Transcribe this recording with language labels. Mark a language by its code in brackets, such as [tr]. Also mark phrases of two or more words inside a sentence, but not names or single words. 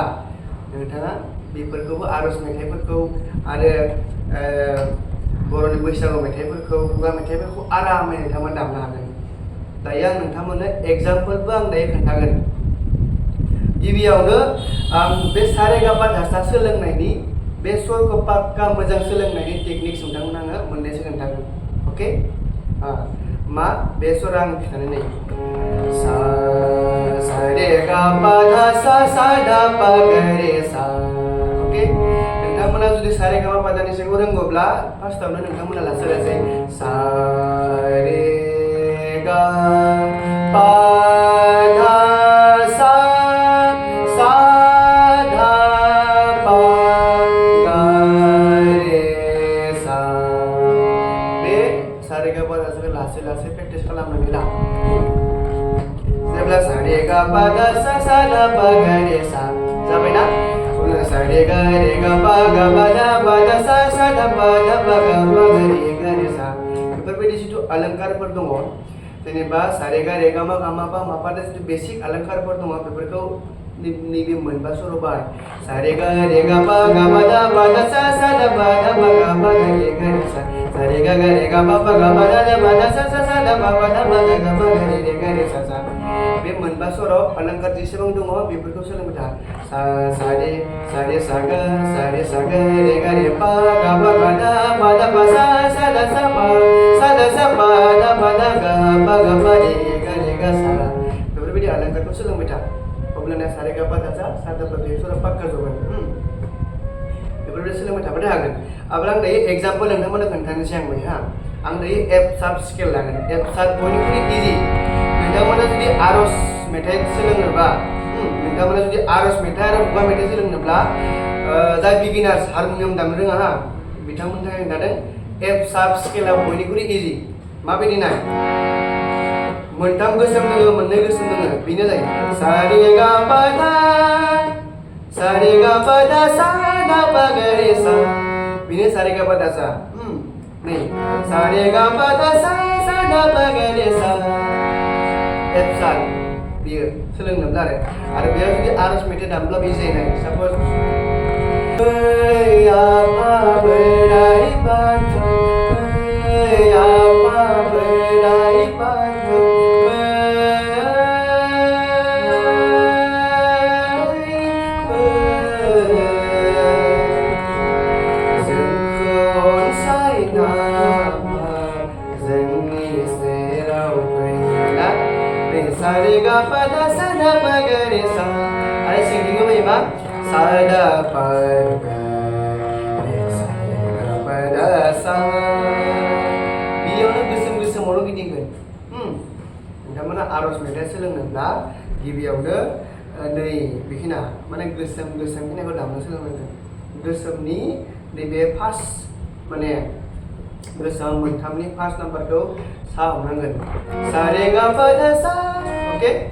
[brx] नोंथाङा बेफोरखौबो आरज मेथाइफोरखौ आरो बर'नि बैसागु मेथाइफोरखौ खुगा मेथाइफोरखौ आरामै नोंथांमोना दामनो हागोन दायो आं नोंथांमोननो एग्जाम्पोलबो आं दायो खोन्थागोन गिबियावनो आं बे सा रे गा पा धा सा सोलोंनायनि बे स्वरखौ पाक्का मोजां सोलोंनायनि टेकनिक्स नोंथांमोन आङो मोननैसो खोन्थागोन अके मा बे स्वरा आं खिन्थानो नै सा रे गा पा धा सा सा धा पा गा रे सा अके नोंथांमोना जुदि सा रे गा पा धा नि सिंखौ रोंगौब्ला फार्स्टआवनो नोंथांमोना लासै लासै सा रे गा पा धा सा सा धा पा गा रे सा बे सा रे गा पा धा साखौ लासै लासै प्रेक्टिस खालामनानै ला जेब्ला सा रे गा पा धा सा सा धा पा गा रे सा जाबायना सा रे गा पा गा पा धा सा सा धा पा गा पा रे गा रे सा बेफोरबायदि जिथु अलंकारफोर दङ जेनेबा सा रे गा मा गा मा पा जिथु बेसिक अलंकारफोर दङ बेफोरखौ नैबे मोनबा सर बाय सा रे गा पा गा पा धा सा सा धा पा गा पा रे गा रे सा सा रे गा पा गा पा धा सा सा धा पा गा पा रे गा रे सा बे मोनबा सराव अलंकार जेसेबां दङ बेफोरखौ सोलोंबाय था सा रे सा गा रे गा रे पा गा पा धा पा सा सा धा सा पा धा पा गा पा रे गा सा बेफोरबायदि अलंकारखौ सोलोंबाय था अब्लाना सा रे गा पा धा सा धा पा बे सरा पाक्का जगोन बेफोरबायदि सोलोंबाय थाबाथाय हागोन अब्ला आं दायो एग्जाम्पल नोंथांमोननो खोन्थानोसै आं दायो एफ साब स्केल लागोन एफ साब बयनिख्रुइ इजि नोंथांमोना जुदि आरज मेथाइ सोलोंनोबा नोंथांमोना जुदि आरज मेथाइ आरो खुगा मेथाइ सोलोंनोब्ला जाय बिगिनार्स हारमनियाम दामनो रोङा बिथांमोननि थाखाय खोन्थादों एफ साब स्केला बयनिख्रुइ इजि माबायदि नाय मोनथाम गोसोम दङ मोननै गोसोम दङ बेनो जायो सा रे गा पा धा सा धा पा गा रे सा बेनो सा रे गा पा धा सा नै सा रे गा पा धा सा धा पा गा रे सा एफ साब बियो सोलोंनोब्ला आरो बेयाव जुदि आरज मेथाइ दामब्ला बे जायो नाय सापज आफा बोराइ बाथौ आफा बोराइ बाथौ जोंखौ अनसायना जोंनि सेराव फैना बे सा रे गा पा धा सा धा पा गा रे सा आरो सिंगिङाव फैयो मा सा धा पा गा रे सा गा पा धा सा बेयावनो गोसोमावल' गिदिंगोन नोंथांमोना आरज मेथाइ सोलोंनोब्ला गिबियावनो नै बेखिना माने गोसोम खिनिखौ दामनो सोलोंनांगोन गोसोमनि नैबे फार्स्ट माने गोसोम मोनथामनि फार्स्ट नाम्बारखौ सा हमनांगोन सा रे गा पा धा सा ओके